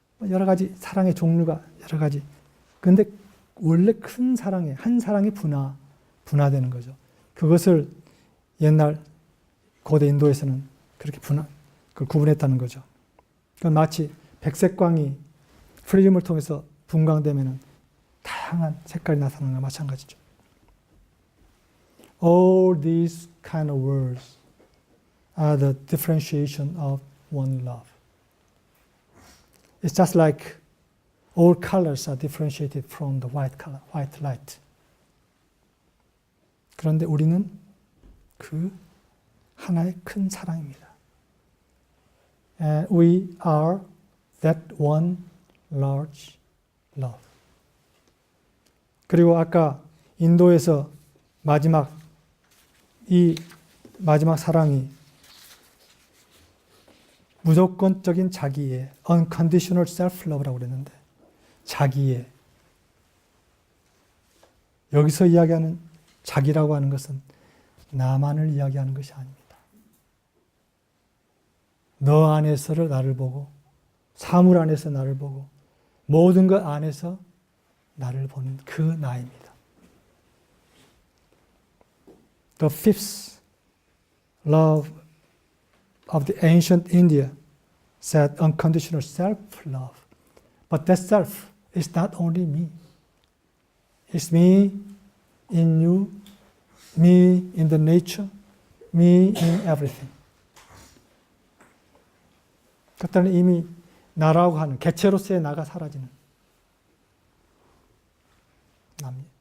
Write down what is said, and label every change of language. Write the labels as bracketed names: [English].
[Korean] 여러 가지 사랑의 종류가 여러 가지. 그런데 원래 큰 사랑에, 한 사랑이 분화되는 거죠. 그것을 옛날 고대 인도에서는 그렇게 그걸 구분했다는 거죠. 그건 마치 백색광이 프리즘을 통해서 분광되면 다양한 색깔이 나타나는 것과 마찬가지죠. [English] All these kind of words are the differentiation of one love. It's just like all colors are differentiated from the white color, white light. [Korean] 그런데 우리는 그 하나의 큰 사랑입니다. [English] And we are that one large love. [Korean] 그리고 아까 인도에서 이 마지막 사랑이 무조건적인 자기의 [English] unconditional self-love [Korean] 라고 그랬는데, 자기의, 여기서 이야기하는 자기라고 하는 것은 나만을 이야기하는 것이 아닙니다. 너 안에서를 나를 보고, 사물 안에서 나를 보고, 모든 것 안에서 나를 보는 그 나입니다. [English] The fifth love of the ancient India said unconditional self-love. But that self is not only me. It's me in you, me in the nature, me in everything. [Korean] 그때는 이미 나라고 하는 개체로서의 나가 사라지는 남이.